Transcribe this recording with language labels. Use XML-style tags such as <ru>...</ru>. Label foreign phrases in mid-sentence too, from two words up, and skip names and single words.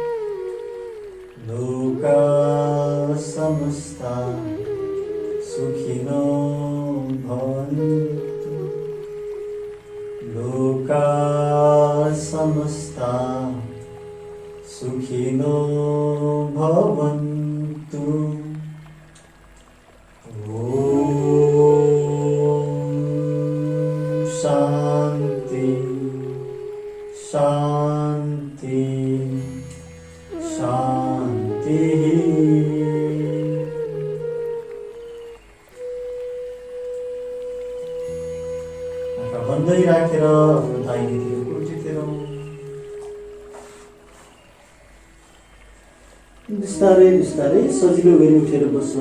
<sa>लोका समस्ता सुखिनो भवन्तु, लोका समस्ता सुखिनो भवन्तु। शान्ति शान्ति शान्ति।</sa> <ne>आँखा बन्दै राखेर आफ्नो दाहिनेतिर कुर्चितिर बिस्तारै बिस्तारै सजिलो गरी उठेर बस्नु।</ne>